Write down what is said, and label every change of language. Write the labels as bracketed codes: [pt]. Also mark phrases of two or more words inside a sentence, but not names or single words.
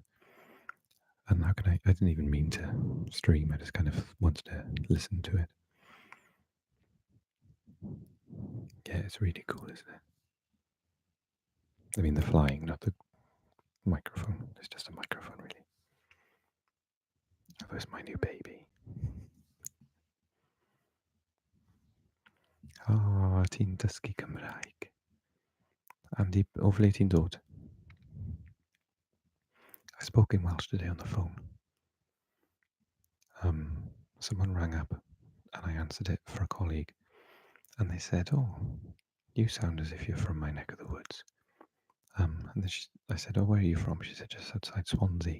[en] And how can I didn't even mean to stream, I just kind of wanted to listen to it. Yeah, it's really cool, isn't it? I mean, the flying, not the microphone. It's just a microphone, really. That was my new baby. [cy] Ah, ti'n dysgu Cymraeg. Andy, o ble ti'n dod? [en] I spoke in Welsh today on the phone. Someone rang up and I answered it for a colleague, and they said, "Oh, you sound as if you're from my neck of the woods." And then I said, "Oh, where are you from?" She said, "Just outside Swansea."